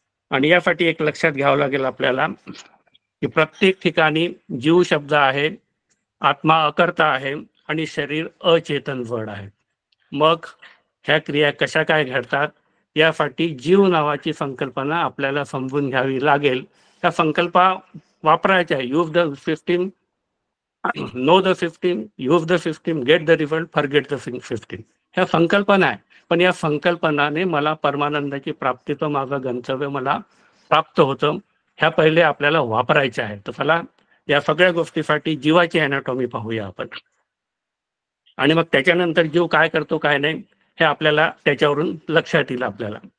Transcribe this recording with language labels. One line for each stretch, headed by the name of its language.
Marathi: आणि यासाठी एक लक्षात घ्यावं लागेल आपल्याला की प्रत्येक ठिकाणी जीव शब्द आहे, आत्मा अकर्ता आहे आणि शरीर अचेतन जड आहे. मग ह्या क्रिया कशा काय घडतात यासाठी जीव नावाची संकल्पना आपल्याला समजून घ्यावी लागेल. त्या संकल्पा वापरायच्या.
English: Use the system, know the system, use the system, get the result, forget the system.
Marathi: ह्या संकल्पना आहे. पण या संकल्पनाने मला परमानंदाची प्राप्तीचं माझं गंतव्य मला प्राप्त होतं. ह्या पहिले आपल्याला वापरायच्या आहेत. तर चला या सगळ्या गोष्टीसाठी जीवाची अॅनाटॉमी पाहूया आपण. आणि मग त्याच्यानंतर जीव काय करतो काय नाही हे आपल्याला त्याच्यावरून लक्षात येईल आपल्याला.